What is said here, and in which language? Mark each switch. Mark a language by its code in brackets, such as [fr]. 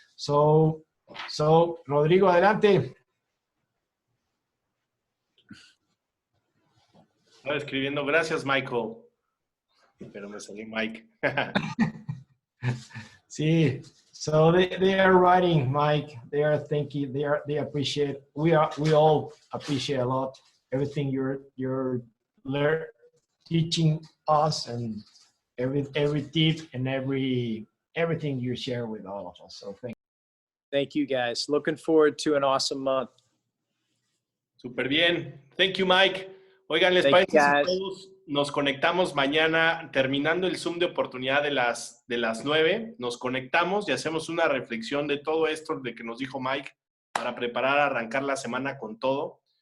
[es] So Rodrigo, adelante. Estaba escribiendo, gracias, Michael. Pero me salió Mike. Sí. [en] So they are writing, Mike. They are thinking. They appreciate. We all appreciate a lot everything you're teaching us, and every tip and everything you share with all of us. So Thank you, guys. Looking forward to an awesome month. [es] Súper bien. [en] Thank you, Mike. [es] Oigan, ¿les parece si todos nos conectamos mañana, terminando el Zoom de oportunidad de las 9? Nos conectamos y hacemos una reflexión de todo esto de que nos dijo Mike para preparar, arrancar la semana con todo.